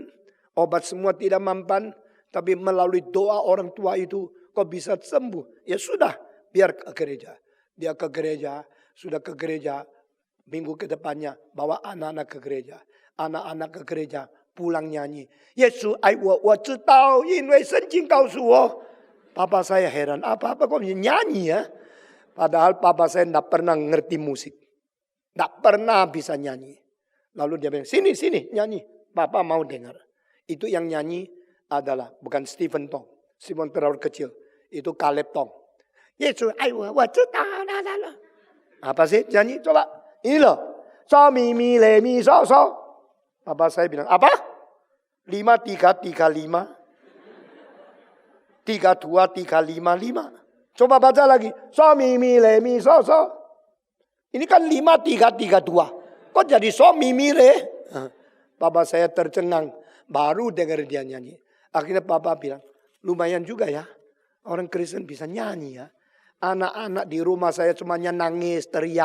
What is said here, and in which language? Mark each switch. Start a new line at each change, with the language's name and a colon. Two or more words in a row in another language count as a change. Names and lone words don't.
Indonesian: Obat semua tidak mampan. Tapi melalui doa orang tua itu. Kok bisa sembuh? Ya sudah. Biar ke gereja. Dia ke gereja. Sudah ke gereja. Minggu ke depannya bawa anak-anak ke gereja. Anak-anak ke gereja pulang nyanyi. Yesus,
Chinese: 我知道因为圣经告诉我.
Indonesian: Papa saya heran. Apa-apa kok nyanyi ya? Padahal papa saya tidak pernah ngerti musik. Tidak pernah bisa nyanyi. Lalu dia bilang, sini nyanyi. Papa mau dengar. Itu yang nyanyi adalah bukan Stephen Tong. Stephen terlalu kecil. Itu Caleb Tong. Yesus, apa sih nyanyi? Coba. Ini loh. So, mi, le, mi, so. Papa saya bilang, apa? 5, 3, 3, 5. 3, 2, 3, 5, 5. Coba baca lagi. So, mi, le, mi, so. Ini kan 5, 3, 3, 2. Kok jadi so, mi, le? Papa saya tercengang. Baru dengar dia nyanyi. Akhirnya papa bilang, lumayan juga ya. Orang Kristen bisa nyanyi ya. Anak-anak di rumah saya semuanya nangis, teriak.